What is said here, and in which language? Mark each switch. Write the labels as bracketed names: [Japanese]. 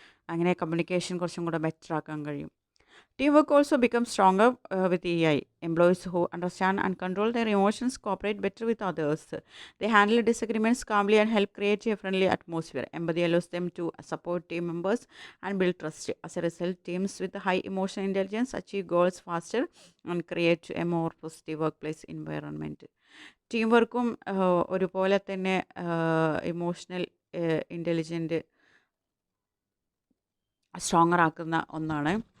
[Malayalam] അങ്ങനെ കമ്മ്യൂണിക്കേഷൻ കുറച്ചും കൂടെ ബെറ്റർ ആക്കാൻ കഴിയും. [English] Teamwork also becomes stronger with AI. Employees who understand and control their emotions cooperate better with others. They handle disagreements calmly and help create a friendly atmosphere. Empathy allows them to support team members and build trust. As a result, teams with high emotional intelligence achieve goals faster and create a more positive workplace environment. [Malayalam] Team വർക്കും ഒരുപോലെ തന്നെ emotional intelligent stronger ആക്കുന്ന ഒന്നാണ്.